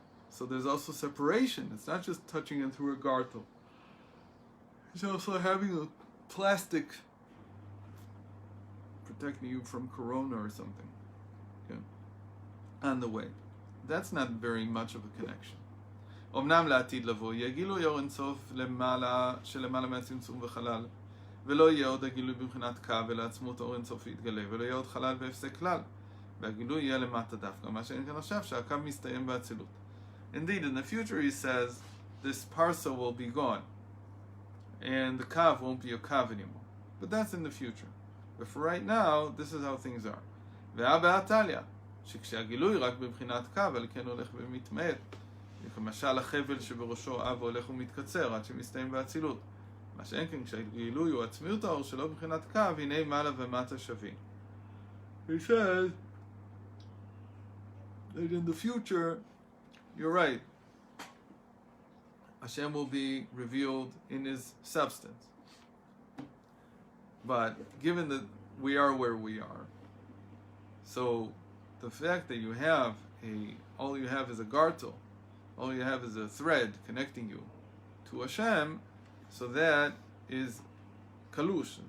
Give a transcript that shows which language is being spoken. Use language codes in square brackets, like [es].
[en] So there's also separation. It's not just touching him through a gartel. It's also having a plastic protecting you from corona or something, okay, on the way. That's not very much of a connection. [he] אמנם לעתיד לבוא יגילו יור אינסוף שלמעלה מהצמצום וחלל, ולא יהיה עוד הגילוי בבחינת קו, אלא עצמות אור אינסוף יתגלה, ולא יהיה עוד חלל והפסק כלל, והגילוי יהיה למטה דווקא, מה שאין כאן עכשיו, שהקו מסתיים באצילות. [en] Indeed, in the future, he says, this parsa will be gone, and the kav won't be a kav anymore. But that's in the future. But for right now, this is how things are. [he] והבא עתליה, שכשהגילוי רק בבחינת קו, על כן הולך ומתמעט, וכמשל החבל שבראשו אב הולך ומתקצר עד שמסתיים באצילות. מה שאין כן, כשהגילוי הוא עצמיות האור שלא בבחינת קו, הנה מעלה ומטה שווים. [en] He says that in the future, you're right, Hashem will be revealed in his substance. But given that we are where we are, so the fact that you have all you have is a gartel, all you have is a thread connecting you to Hashem, so that is kalush.